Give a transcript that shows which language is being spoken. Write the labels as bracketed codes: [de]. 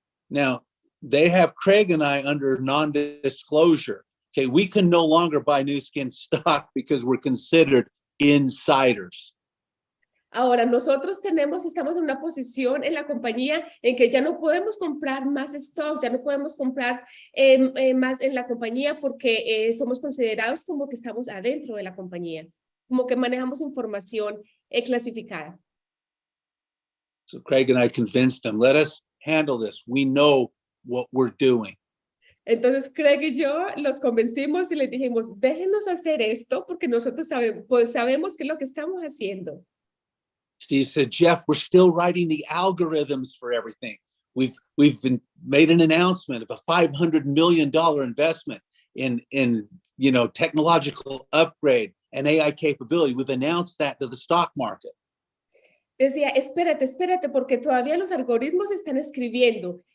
[en] Now, they have Craig and I under non-disclosure. Okay, we can no longer buy Nu Skin stock because we're considered insiders. [es] Ahora, nosotros estamos en una posición en la compañía en que ya no podemos comprar más stocks, ya no podemos comprar más en la compañía porque somos considerados como que estamos adentro de la compañía, como que manejamos información clasificada. [en] So Craig and I convinced him, let us handle this. We know what we're doing. [es] Entonces Craig y yo los convencimos y les dijimos, déjenos hacer esto porque nosotros sabemos qué es lo que estamos haciendo. [en] Steve said, Jeff, we're still writing the algorithms for everything. We've made an announcement of a $500 million investment in technological upgrade and AI capability. We've announced that to the stock market. [es] Decía, espérate, porque todavía los algoritmos están escribiendo.